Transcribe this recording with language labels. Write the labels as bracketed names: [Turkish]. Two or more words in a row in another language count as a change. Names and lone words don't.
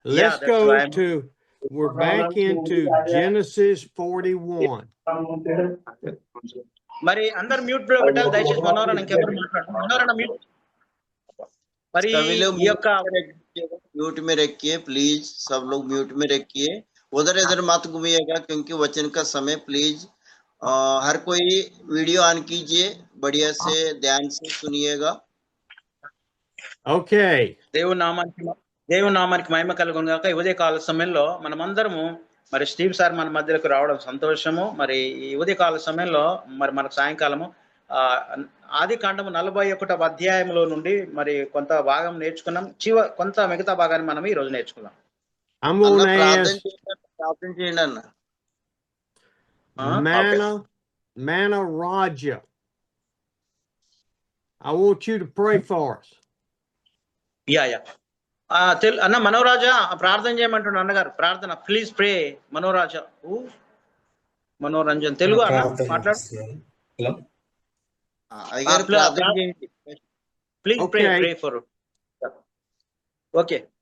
[English] Let's that's go why we're back into Genesis 41. [Telugu] మరి అందరు మ్యూట్ లో పెట్టాలి దయచేసి మనోరణ ఇంకెవరు మాట్లాడరు మనోరణ మ్యూట్ మరి [Hindi] सभी लोग [Telugu] ఈ యొక్క [Hindi] म्यूट में रखिए प्लीज सब लोग म्यूट में रखिए उधर इधर मत घूमिएगा क्योंकि वचन का समय प्लीज हर कोई [English] video on [Hindi] कीजिए बढ़िया से ध्यान से सुनिएगा [English] Okay. [Telugu] దేవుని నామానికి మహిమ కలుగును గాక ఈ ఉదయకాల సమయంలో మనమందరము మరి స్టీవ్ సార్ మన మధ్యలోకి రావడం సంతోషము మరి ఈ ఉదయకాల సమయంలో మరి మనకు సాయంకాలము ఆది కాండము 41వ అధ్యాయంలో నుండి మరి కొంత భాగం నేర్చుకున్నాం కొంత మిగతా భాగాన్ని మనం ఈ రోజు నేర్చుకున్నాం [English] Mana Raja, I want you to pray for us. Yeah. [Telugu] అన్న మనోరాజా ప్రార్థన చేయమంటున్నా అన్నగారు ప్రార్థన [English] please pray [Telugu] మనోరాజా మనోరంజన్ తెలుగు అన్న మాట్లాడు [English] please pray for okay